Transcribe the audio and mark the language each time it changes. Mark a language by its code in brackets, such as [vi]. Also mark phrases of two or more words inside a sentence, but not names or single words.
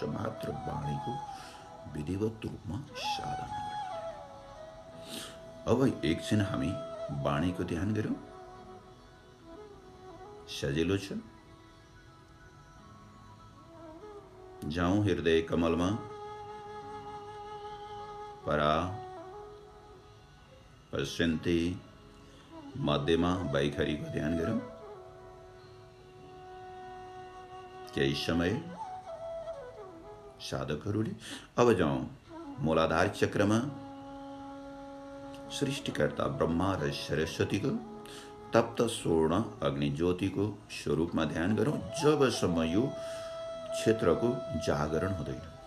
[ne] मात्र वाणीको विधिवत रूपमा साधना गर्ने। अब एकछिन हामी वाणीको ध्यान गरौँ। सजिलो छ। जाउँ हृदय कमलमा, परा पश्यन्ति मध्यमा वैखरीको ध्यान गरौँ। केही समय साधकहरूले अब जाउँ मूलाधार चक्रमा, सृष्टिकर्ता ब्रह्मा र सरस्वतीको तप्त स्वर्ण अग्नि ज्योतिको स्वरूपमा ध्यान गरौँ, जबसम्म यो क्षेत्रको जागरण हुँदैन।